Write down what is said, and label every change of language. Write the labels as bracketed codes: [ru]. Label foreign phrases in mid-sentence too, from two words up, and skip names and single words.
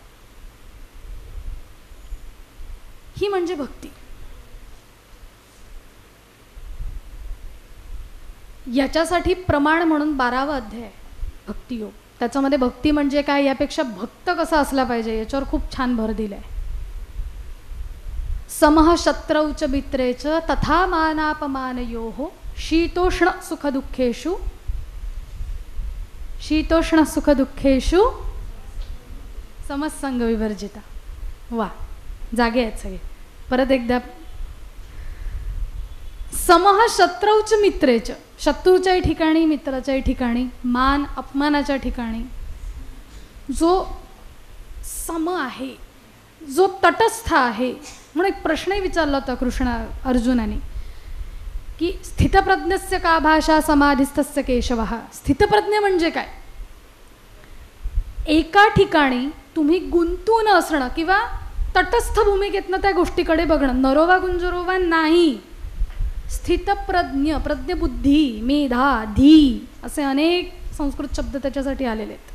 [mr] ही म्हणजे भक्ती. याच्यासाठी प्रमाण म्हणून 12वा अध्याय भक्तियोग. त्याच्यामध्ये भक्ती म्हणजे काय, यापेक्षा भक्त कसा असला पाहिजे याच्यावर खूप छान भर दिलाय. [sa] समः शत्रौच मित्रेच तथा मानापमानयोः शीतोष्ण सुखदुःखेषु शीतोष्ण सुखदुःखेषु समसंग विवर्जिता. [mr] वा, जागे आहेत सगळे. परत एकदा, [sa] समः शत्रौच मित्रेच, [mr] शत्रूच्याही ठिकाणी मित्राच्याही ठिकाणी, मान अपमानाच्या ठिकाणी जो सम आहे, जो तटस्थ आहे. म्हणून एक प्रश्नही विचारला होता अर्जुनाने की [sa] स्थितप्रज्ञस्य का भाषा समाधिस्थस्य केशवः. [mr] स्थितप्रज्ञ म्हणजे काय? एका ठिकाणी तुम्ही गुंतून असणं किंवा तटस्थ भूमिकेतनं त्या गोष्टीकडे बघणं, [sa] नरोवा गुंजरोवा [mr] नाही. स्थितप्रज्ञ, प्रज्ञबुद्धी, मेधा, धी असे अनेक संस्कृत शब्द त्याच्यासाठी आलेले आहेत.